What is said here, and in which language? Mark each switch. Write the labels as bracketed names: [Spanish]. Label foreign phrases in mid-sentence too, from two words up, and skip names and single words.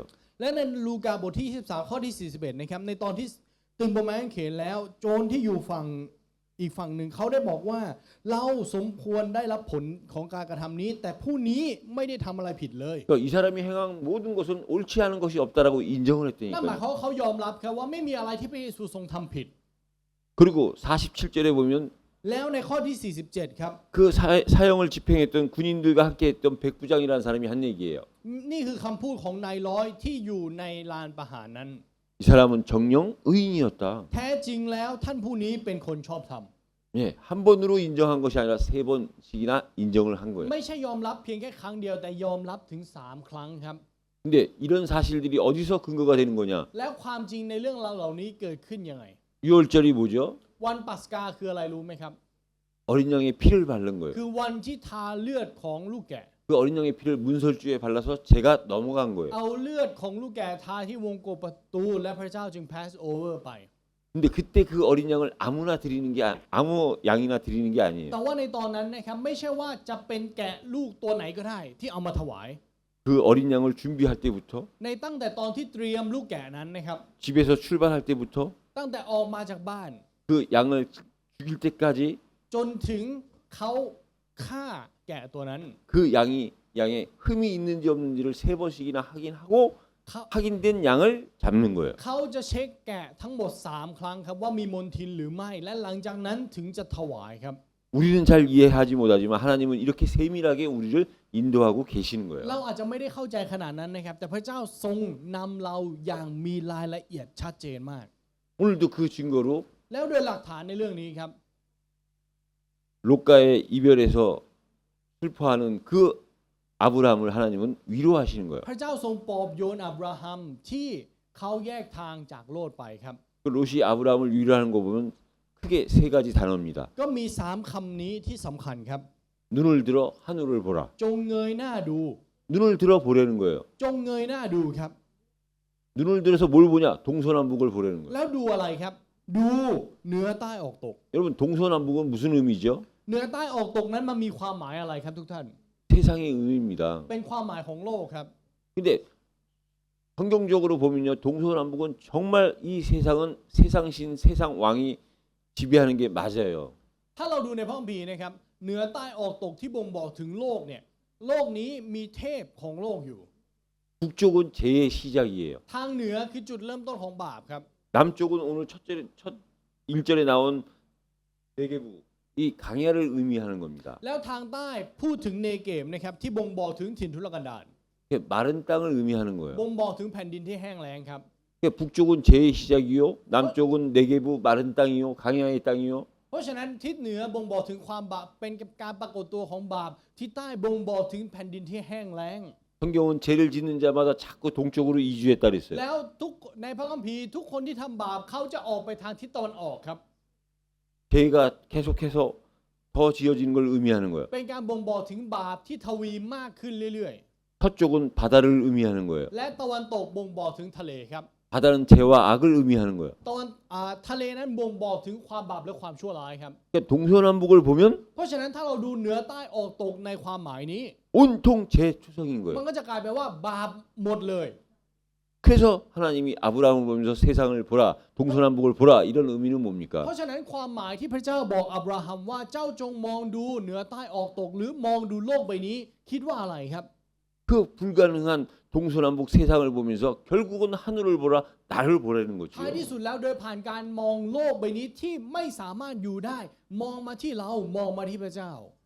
[Thai] และในลูกาบทที่23ข้อที่41นะครับในตอนที่ตึงบนไม้กางเขนแล้วโจรที่อยู่ฝั่งอีกฝั่งหนึ่งเขาได้บอกว่าเราสมควรได้รับผลของการกระทำนี้แต่ผู้นี้ไม่ได้ทำอะไรผิดเลย [Korean] 그러니까 이 사람이 행한 모든 것은 옳지 않은 것이 없다라고 인정을 [Thai] นั่นหมาย [Korean] 했다니까요. [Thai] เขายอมรับครับว่าไม่มีอะไรที่พระเยซูทรงทำผิด [Korean] 그리고 47절에 보면 [Thai] แล้วในข้อที่47ครับ [Korean] 그 사형을 집행했던 군인들과 함께했던 백부장이라는 사람이 한 얘기예요. [Thai] นี่คือคำพูดของนายร้อยที่อยู่ในลานประหารนั้น [Korean] 이 사람은 정령 의인이었다. [Thai] แท้จริงแล้วท่านผู้นี้เป็นคนชอบธรรม [Korean] 예, 한 번으로 인정한 것이 아니라 세 번씩이나 인정을 한 거예요. [Thai] ไม่ใช่ยอมรับเพียงแค่ครั้งเดียวแต่ยอมรับถึง3ครั้งครับ [Korean] 근데 이런 사실들이 어디서 근거가 되는 거냐? [Thai] แล้วความจริงในเรื่องราวเหล่านี้เกิดขึ้นยังไง [Korean] 유월절이 뭐죠? [Thai] วันปัสกาคืออะไรรู้ไหมครับ [Korean] 어린 양의 피를 바른 거예요. [Thai] คือวันที่ทาเลือดของลูกแกะ [Korean] 그 어린 양의 피를 문설주에 발라서 제가 넘어간 거예요. [Thai] เอาเลือดของลูกแกะทาที่วงกบประตูและพระเจ้าจึง [English] pass over [Thai] ไป [Korean] 근데 그때 그 어린 양을 아무나 드리는 게 아무 양이나 드리는 게 아니에요. [Thai] แต่ว่าในตอนนั้นนะครับไม่ใช่ว่าจะเป็นแกะลูกตัวไหนก็ได้ที่เอามาถวาย [Korean] 그 어린 양을 준비할 때부터 [Thai] ในตั้งแต่ตอนที่เตรียมลูกแกะนั้นนะครับ [Korean] 집에서 출발할 때부터 [Thai] ตั้งแต่ออกมาจากบ้าน [Korean] 그 양을 죽일 때까지 [Thai] จนถึงเขาฆ่าแกะตัวนั้น [Korean] 그 양에 흠이 있는지 없는지를 세 번씩이나 확인하고 [Thai] เขา [Korean] 확인된 양을 잡는 거예요. [Thai] เขาจะเช็คแกะทั้งหมด3ครั้งครับว่ามีมลทินหรือไม่และหลังจากนั้นถึงจะถวายครับ [Korean] 우리는 잘 이해하지 못하지만 하나님은 이렇게 세밀하게 우리를 인도하고 계시는 거예요. [Thai] เราอาจจะไม่ได้เข้าใจขนาดนั้นนะครับแต่พระเจ้าทรงนำเราอย่างมีรายละเอียดชัดเจนมาก [Korean] 오늘도 그 증거로 [Thai] แล้วโดยหลักฐานในเรื่องนี้ครับ [Korean] 롯과의 이별에서 슬퍼하는 그 아브라함을 하나님은 위로하시는 거예요. [Thai] พระเจ้าทรงปลอบโยนอับราฮัมที่เขาแยกทางจากโลดไปครับ [Korean] 그 롯이 아브라함을 위로하는 거 보면 크게 세 가지 단어입니다. [Thai] ก็มี3คำนี้ที่สำคัญครับ [Korean] 눈을 들어 하늘을 보라. [Thai] จงเงยหน้าดู [Korean] 눈을 들어 보라는 거예요. [Thai] จงเงยหน้าดูครับ [Korean] 눈을 들어서 뭘 보냐? 동서남북을 보라는 거예요. [Thai] แล้วดูอะไรครับ ดูเหนือใต้ออกตก [Korean] 여러분 동서남북은 무슨 의미죠? [Thai] เหนือใต้ออกตกนั้นมันมีความหมายอะไรครับทุกท่าน [Korean] 세상의 의미입니다. [Thai] เป็นความหมายของโลกครับ [Korean] 근데 성경적으로 보면요, 동서남북은 정말 이 세상은 세상신, 세상 왕이 지배하는 게 맞아요. [Thai] ถ้าเราดูในพระคัมภีร์นะครับเหนือใต้ออกตกที่บ่งบอกถึงโลกเนี่ยโลกนี้มีเทพของโลกอยู่ [Korean] 북쪽은 죄의 시작이에요. [Thai] ทางเหนือคือจุดเริ่มต้นของบาปครับ [Korean] 남쪽은 오늘 첫 1절에 나온 네게부, 이 강야를 의미하는 겁니다. [Thai] แล้วทางใต้พูดถึงเนเกมนะครับที่บ่งบอกถึงถิ่นทุรกันดาร [Korean] 마른 땅을 의미하는 거예요. [Thai] บ่งบอกถึงแผ่นดินที่แห้งแล้งครับ [Korean] 북쪽은 죄의 시작이요, 남쪽은 네게부 마른 땅이요, 강야의 땅이요. [Thai] เพราะฉะนั้นทิศเหนือบ่งบอกถึงความบาปเป็นการปรากฏตัวของบาปทิศใต้บ่งบอกถึงแผ่นดินที่แห้งแล้ง [Korean] 성경은 죄를 짓는 자마다 자꾸 동쪽으로 이주했다 그랬어요. [Thai] แล้วทุกในพระคัมภีร์ทุกคนที่ทำบาปเขาจะออกไปทางทิศตะวันออกครับ [Korean] 죄가 계속해서 더 지어지는 걸 의미하는 거예요. [Thai] เป็นการบ่งบอกถึงบาปที่ทวีมากขึ้นเรื่อย [Korean] 서쪽은 바다를 의미하는 거예요. [Thai] และตะวันตกบ่งบอกถึงทะเลครับ [Korean] 바다는 죄와 악을 의미하는 거예요. [Thai] ทะเลนั้นบ่งบอกถึงความบาปและความชั่วร้ายครับ [Korean] 그러니까 동서남북을 보면 [Thai] เพราะฉะนั้นถ้าเราดูเหนือใต้ออกตกในความหมายนี้ [Korean] 온통 죄 초성인 [Thai] มัน [Korean] 거예요. [Thai] ก็จะกลายเป็นว่าบาปหมดเลย [Korean] 그래서 하나님이 아브라함을 보면서 세상을 보라, 동서남북을 보라 이런 의미는 [Thai] เพ [Korean] 뭡니까? [Thai] ราะฉะนั้นความหมายที่พระเจ้าบอกอับราฮัมว่าเจ้าจงมองดูเหนือใต้ออกตกหรือมองดูโลกใบนี้คิดว่าอะไรครับ [Korean] 그 불가능한 동서남북 세상을 보면서 결국은 하늘을 보라, 나를 보라는 거죠. [Thai] ท้ายที่สุดแล้วโดยผ่านการมองโลกใบนี้ที่ไม่สามารถอยู่ได้ มองมาที่เรามองมาที่พระเจ้า